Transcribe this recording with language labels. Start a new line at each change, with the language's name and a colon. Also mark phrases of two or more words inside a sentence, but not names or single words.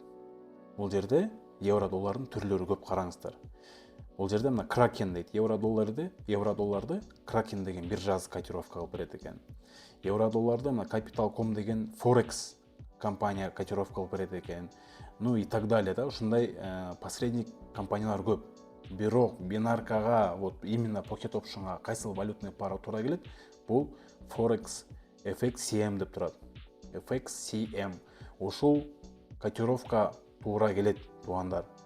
Kyrgyz: Бул жерде евро доллардын түрлөрү көп, караңыздар. Бул жерде мына Kraken дейт. Евро долларды Kraken деген биржасы котировка кылып берет экен. Евро долларды мына Capital.com деген Forex компания котировка кылып берет экен.
Russian: ну и так далее да.
Kyrgyz: Ушундай посредник компаниялар көп. Бирок бинаркага,
Russian: вот именно
Kyrgyz: Pocket Optionга кайсыл
Russian: валютный пара
Kyrgyz: туура келет? Бул Forex FXCM деп турат. FXCM. Ушул котировка туура келет туугандар.